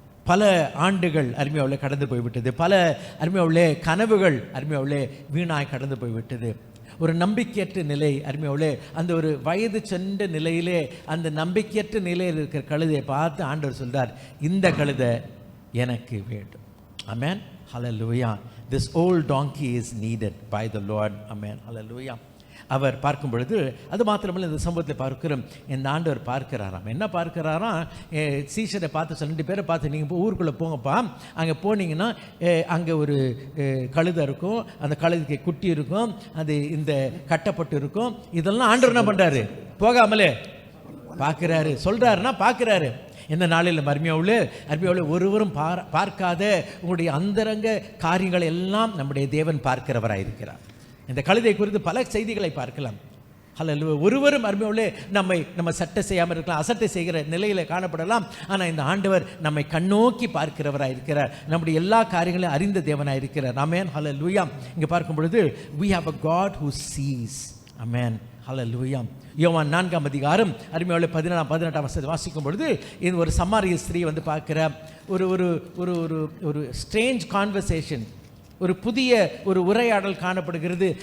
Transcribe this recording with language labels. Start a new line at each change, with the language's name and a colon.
Tamil: பல ஆண்டுகள் அருமையாவுள்ளே கடந்து போய்விட்டது. பல அருமையாவுள்ளே கனவுகள் அருமையாவுள்ளே வீணாய் கடந்து போய்விட்டது. ஒரு நம்பிக்கையற்ற நிலை அருமையாவுள்ளே அந்த ஒரு வயது சென்ற நிலையிலே அந்த நம்பிக்கையற்ற நிலையில் இருக்கிற கழுதையை பார்த்து ஆண்டவர் சொல்றார், இந்த கழுதை எனக்கு வேண்டும். ஆமென், ஹல்லேலூயா.
English: This old donkey is needed by the Lord. Amen, hallelujah.
Tamil: அவர் பார்க்கும் பொழுது அது மாத்திரமல்ல இந்த சம்பவத்தில் பார்க்கிறோம். இந்த ஆண்டவர் பார்க்கிறாராம். என்ன பார்க்கிறாராம்? சீஷரை பார்த்து 2 பேரை பார்த்து நீங்கள் ஊருக்குள்ளே போங்கப்பா, அங்கே போனீங்கன்னா அங்கே ஒரு கழுதை இருக்கும், அந்த கழுதைக்கு குட்டி இருக்கும், அது இந்த கட்டப்பட்டு இருக்கும். இதெல்லாம் ஆண்டவர் என்ன பண்ணுறாரு? போகாமலே பார்க்குறாரு. சொல்கிறாருன்னா பார்க்குறாரு. இந்த நாளில் அருமையாவுள்ள ஒருவரும் பார்க்காத உங்களுடைய அந்தரங்க காரியங்களை எல்லாம் நம்முடைய தேவன் பார்க்கிறவராயிருக்கிறார். இந்த கழுதை குறித்து பல செய்திகளை பார்க்கலாம். ஹல்லேலூயா. ஒருவரும் அருமையாவுள்ள நம்ம சட்டை செய்யாமல் இருக்கலாம், அசட்டை செய்கிற நிலையில் காணப்படலாம். ஆனால் இந்த ஆண்டவர் நம்மை கண்ணோக்கி பார்க்கிறவராயிருக்கிறார். நம்முடைய எல்லா காரியங்களையும் அறிந்த தேவனாயிருக்கிறார். ஆமென், ஹல்லேலூயா. இங்கே பார்க்கும் பொழுது
English: we have a God who sees.
Tamil: ஆமென், ஹல்லேலூயா. யோவான் 4 அதிகாரம் அருமையாவுள்ள 17-18 வசனத்தை வாசிக்கும் பொழுது இது ஒரு சமாரிய ஸ்திரீ வந்து பார்க்கிற ஒரு ஸ்ட்ரேஞ்ச் கான்வர்சேஷன், ஒரு புதிய ஒரு உரையாடல் காணப்படுகிறது.